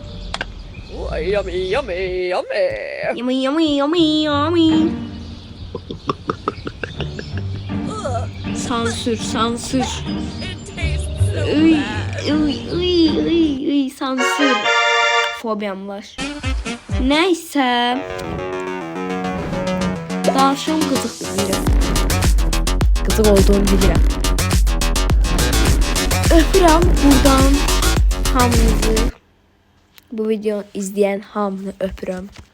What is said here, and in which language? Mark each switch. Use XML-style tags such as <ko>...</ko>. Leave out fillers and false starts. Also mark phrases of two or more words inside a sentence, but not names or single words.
<en>Yummy, yummy, yummy. Yummy, yummy, yummy, yummy.</en> <az>Sansür, sansür. Uy, uy, uy, uy, uy, sansür. Fobiyam var. Neyse. Danışım qızıq bilirəm. Qızıq olduğunu bilirəm. Öpürəm buradan hamınızı. Bu videonu izleyen hamını öpürəm.</az>